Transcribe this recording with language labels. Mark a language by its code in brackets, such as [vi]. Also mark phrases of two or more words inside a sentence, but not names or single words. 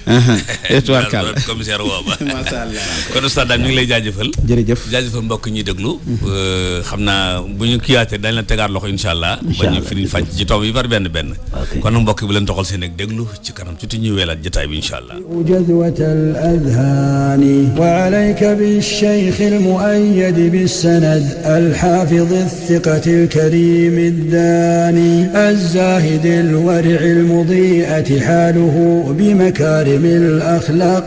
[wo] tubaarkàlla commissaire woo ba [ar] ما شاء الله [wo] kon oustaz daal ñu ngi lay jaajëfal jaajëfal mbokk ñuy déglu xam naa bu ñu kiyaatee dañ la tegaat loxo [ar] إن شاء الله [wo] ba ñu firiñ fànc ci tomb yi par benn benn kon nag mbokk bu leen toxal seen ak déglu ci kanam tuuti ñuy weelaat jotaay bi [ar] إن شاء الله جذوة الأذهان وعليك بالشيخ المؤيد بالسند الحافظ الثقة الكريم الداني الزاهد الورع المضيئة حاله بمكارم الأخلاق